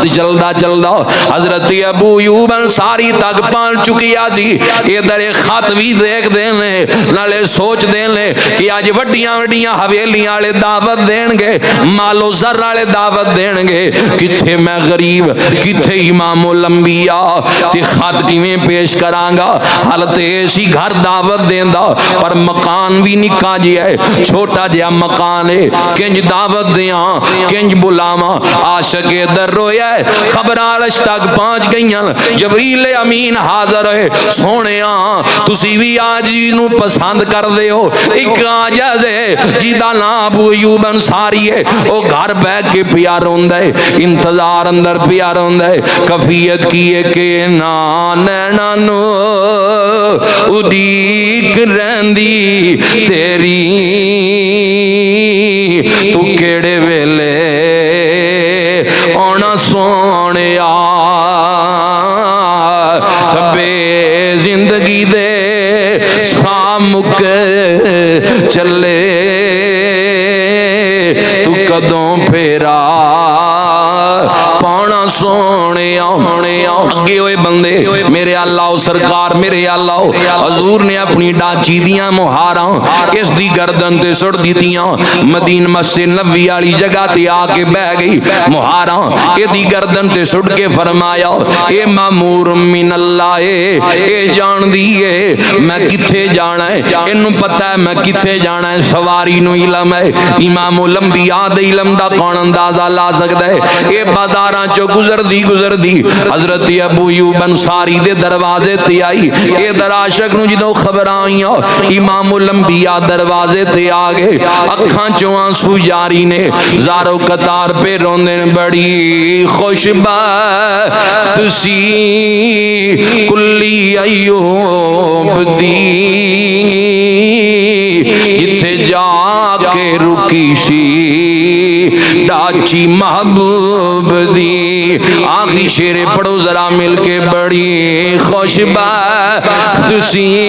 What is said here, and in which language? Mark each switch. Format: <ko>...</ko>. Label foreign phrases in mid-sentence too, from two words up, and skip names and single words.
<pa>چلدا چلدا حضرت ابو ایوب انصاری تک پہنچ چکیا جی ادھر خط بھی دیکھ دینے نالے سوچ دینے کہ آج وڈیاں وڈیاں حویلیاں والے دعوت دین گے مالو زر والے دعوت دین گے کتھے میں غریب کتھے امام الانبیاء تے خط کیویں پیش کراں گا حالت ایسی گھر دعوت دیندا پر مکان بھی نکا جی ہے چھوٹا جہا مکان ہے کنج دعوت دیاں کنج بلاواں عاشق در رویا ہے خبر عرش تک پہنچ گئیاں جبریل امین حاضر ہے سونیاں تسی بھی آج نو پسند کر دے ہو ایک آجز ہے جیدہ نام ابو ایوب انصاری ہے وہ گھر بیٹھ کے پیار ہوندہ ہے انتظار اندر پیار ہوندہ ہے کفیت کیے کہ نانو اڈیک رہندی تیری تو کیڑے ویلے اونا سونیا بے زندگی دے سامک چلے تو کدوں پھیرا پانا سونے اگے ہوئے بندے میرے اللہ سرکار میرے اللہ حضور نے اپنی ڈانچی دیاں مہاراں اس دی گردن تے سڑ دیتیاں مدین مسجد نبوی والی جگہ تے آ کے بہ گئی مہاراں اے دی گردن تے سڑ کے فرمایا اے مامور من اللہ اے جان دیئے میں کتھے جانا ہے انہوں پتہ ہے میں کتھے جانا ہے سواری نو علم ہے امام الانبیاء دے علم دا کون اندازہ لا سکتا ہے اے بازاراں چو گزر دی حضرت ابو ایوب انصاری دے دروازے تے آئی اے در عاشق نو جدو خبر آئیاں امام الانبیاء دروازے تے آگے اکھاں چو آنسو جاری نے زارو قطار پہ روندے بڑی خوش بخت سی کلی ایوب دی جتھے جا کے رکی سی ڈاچی محبوب دی آخری شیر پڑھو ذرا مل کے بڑی خوش بخت سی</pa>